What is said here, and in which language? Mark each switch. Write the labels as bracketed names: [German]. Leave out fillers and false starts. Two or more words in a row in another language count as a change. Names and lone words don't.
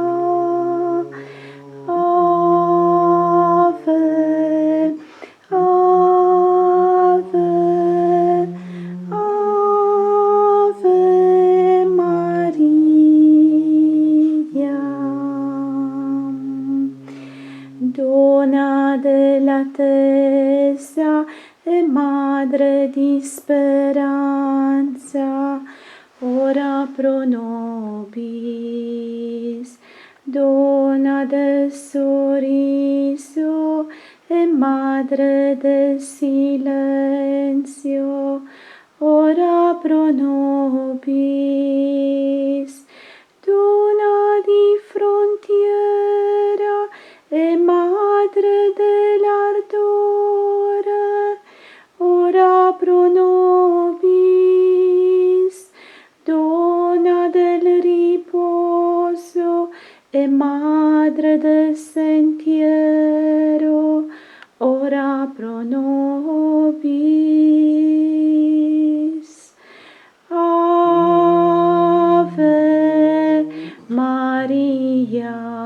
[Italian] Ave, Ave, Ave Maria. Donna della testa e madre di speranza, [Latin] ora pro nobis. [Italian] Donna del sorriso e madre del silenzio, [Latin] ora pro nobis. [Italian] Donna di frontiera e madre dell'ardore, [Latin] ora pro nobis. [Italian] Donna del riposo e madre del sentiero, [Latin] ora pro nobis. [Italian] Ave Maria.